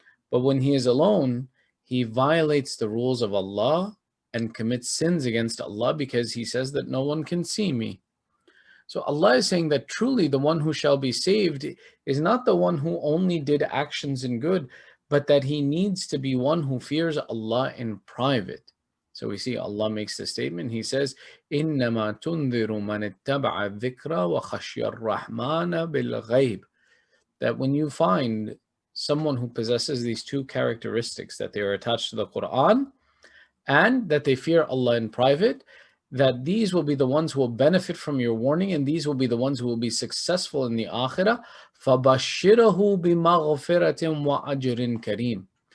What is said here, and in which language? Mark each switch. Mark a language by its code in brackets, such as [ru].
[en] But when he is alone, he violates the rules of Allah and commits sins against Allah because he says that no one can see me. So Allah is saying that truly the one who shall be saved is not the one who only did actions in good, but that he needs to be one who fears Allah in private. So we see Allah makes the statement. He says, [ar] إِنَّمَا تُنذِرُ مَنِ اتَّبَعَ الذِّكْرَ وَخَشْيَ الرَّحْمَنَ بِالْغَيْبِ. [en] That when you find someone who possesses these two characteristics, that they are attached to the Quran and that they fear Allah in private, that these will be the ones who will benefit from your warning and these will be the ones who will be successful in the akhirah. [ar] فَبَشِّرَهُ بِمَغْفِرَةٍ وَأَجْرٍ كَرِيمٍ.